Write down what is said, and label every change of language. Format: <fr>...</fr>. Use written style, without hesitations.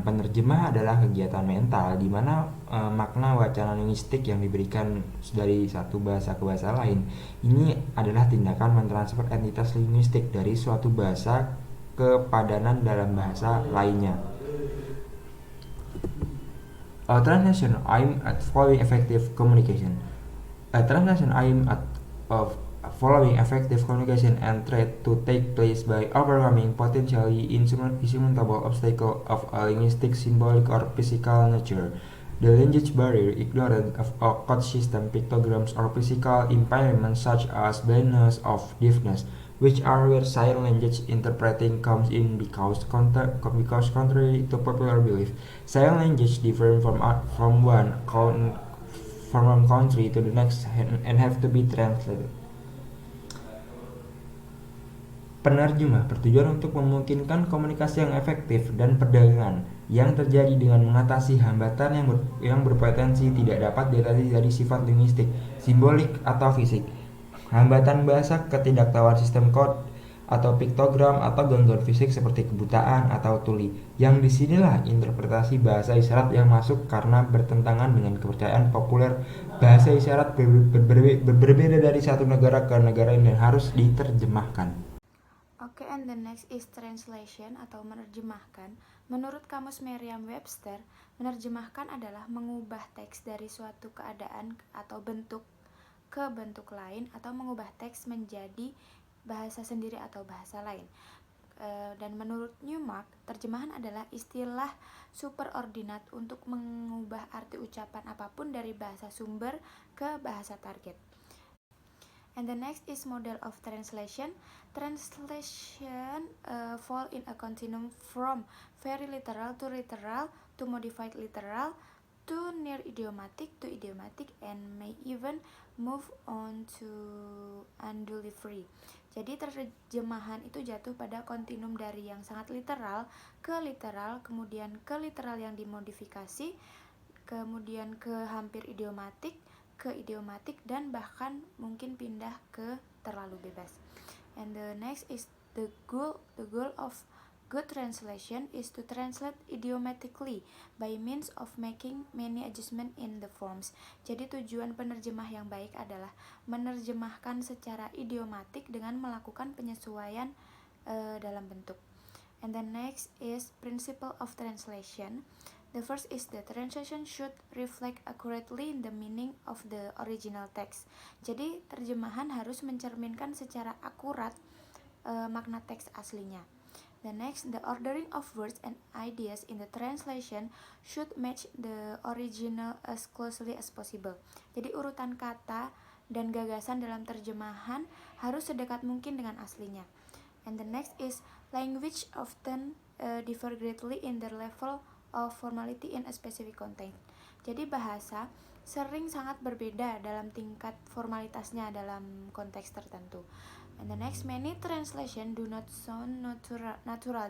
<id>Penerjemah adalah kegiatan mental di mana makna wacana linguistik yang diberikan dari satu bahasa ke bahasa lain. Ini adalah tindakan mentransfer entitas linguistik dari suatu bahasa ke padanan dalam bahasa lainnya.</id> <en>Translation aim at following effective communication. Translation aim at following effective communication and try to take place by overcoming potentially insurmountable obstacle of a linguistic, symbolic, or physical nature. The language barrier, ignorance of a code system, pictograms, or physical impairments such as blindness or deafness, which are where sign language interpreting comes in because contrary to popular belief, sign language differ from one country to the next and have to be translated.</en> <id>Penerjemah bertujuan untuk memungkinkan komunikasi yang efektif dan perdagangan yang terjadi dengan mengatasi hambatan yang berpotensi tidak dapat diatasi dari sifat linguistik, simbolik, atau fisik. Hambatan bahasa, ketidaktahuan sistem kode, atau piktogram, atau gangguan fisik seperti kebutaan atau tuli. Yang disinilah interpretasi bahasa isyarat yang masuk karena bertentangan dengan kepercayaan populer bahasa isyarat berbeda dari satu negara ke negara lain dan harus diterjemahkan.</id> <en>Oke, and the next is translation</en> <id>atau menerjemahkan. Menurut Kamus Merriam-Webster, menerjemahkan adalah mengubah teks dari suatu keadaan atau bentuk ke bentuk lain atau mengubah teks menjadi bahasa sendiri atau bahasa lain. Dan menurut Newmark, terjemahan adalah istilah superordinat untuk mengubah arti ucapan apapun dari bahasa sumber ke bahasa target.</id> <en>And the next is model of translation. Translation fall in a continuum from very literal to modified literal to near idiomatic to idiomatic and may even move on to unduly free.</en> <id>Jadi terjemahan itu jatuh pada kontinum dari yang sangat literal, kemudian ke literal yang dimodifikasi, kemudian ke hampir idiomatik, ke idiomatik, dan bahkan mungkin pindah ke terlalu bebas.</id> <en>And the next is the goal of good translation is to translate idiomatically by means of making many adjustments in the forms.</en> <id>Jadi tujuan penerjemah yang baik adalah menerjemahkan secara idiomatik dengan melakukan penyesuaian dalam bentuk.</id> <en>And the next is principle of translation. The first is the translation should reflect accurately the meaning of the original text.</en> <id>Jadi terjemahan harus mencerminkan secara akurat makna teks aslinya.</id> <en>The next, the ordering of words and ideas in the translation should match the original as closely as possible.</en> <id>Jadi urutan kata dan gagasan dalam terjemahan harus sedekat mungkin dengan aslinya.</id> <en>And the next is language often differ greatly in their level of formality in a specific context.</en> <id>Jadi bahasa sering sangat berbeda dalam tingkat formalitasnya dalam konteks tertentu.</id> <en>And the next, many translation do not sound natural.</en>